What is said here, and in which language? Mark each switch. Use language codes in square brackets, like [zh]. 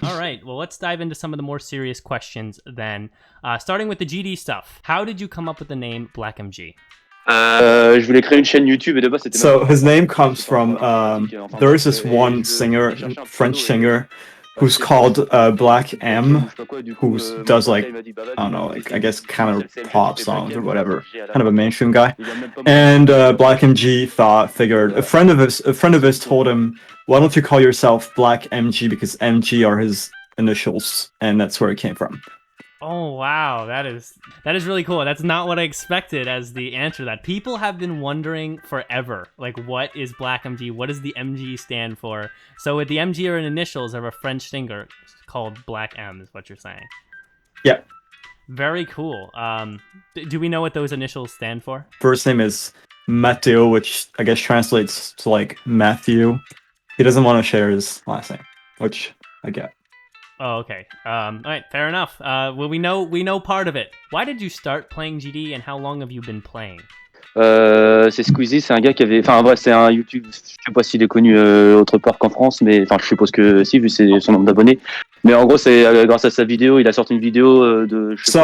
[en] All right, well, let's dive into some of the more serious questions then. Starting with the GD stuff. How did you come up with the name BlackMG? [fr] Je voulais créer une chaîne YouTube et de base c'était. [en] So his name comes from there is this one singer, French singer, who's called Black M, who does like, I don't know, like I guess kind of pop songs or whatever, kind of a mainstream guy. And BlackMG figured a friend of his told him, why don't you call yourself BlackMG, because MG are his initials, and that's where it came from. Oh wow, that is really cool. That's not what I expected as the answer to that. People have been wondering forever, like, what is BlackMG? What does the MG stand for? So with the MG are initials of a French singer called Black M, is what you're saying. Yeah. Very cool. Do we know what those initials stand for? First name is Mathieu, which I guess translates to like Matthew. He doesn't want to share his last name, which I get. Oh, okay. All right, fair enough. Well, we know part of it. Why did you start playing GD, and how long have you been playing? [fr] C'est Squeezie, c'est un gars qui avait. Enfin, bref, c'est un YouTube. Je sais pas s'il est connu autre part qu'en France, mais enfin, je suppose que si, vu son nombre d'abonnés. Mais en gros, c'est grâce à sa vidéo, il a sorti une vidéo de.